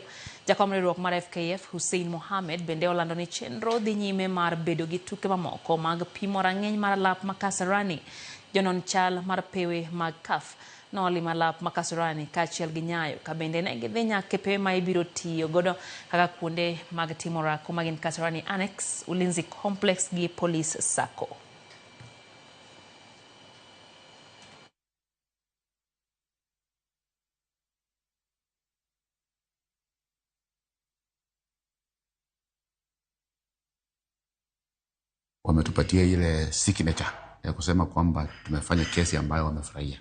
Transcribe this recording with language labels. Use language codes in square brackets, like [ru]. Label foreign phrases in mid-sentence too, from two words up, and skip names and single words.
[luo] Jakom riwruok mar FKF Hussein Mohamed bende olando ni chenro dhi nyime mar bedo gi tuke mamoko mag pimo rang'iny mar alap Kasarani. Janon chal mar pewe mag CAF nolimo alap Kasarani kaachiel gi Nyayo ka bende ne gidhi nyaka pewe ma ibiro tiyo godo kaka kuonde mag timo orako mag Kasarani Annex, Ulinzi Complex gi Police Sacco. [sw] Wametupatia ile signature ya kusema kwamba tumefanya kesi ambayo wamefurahia.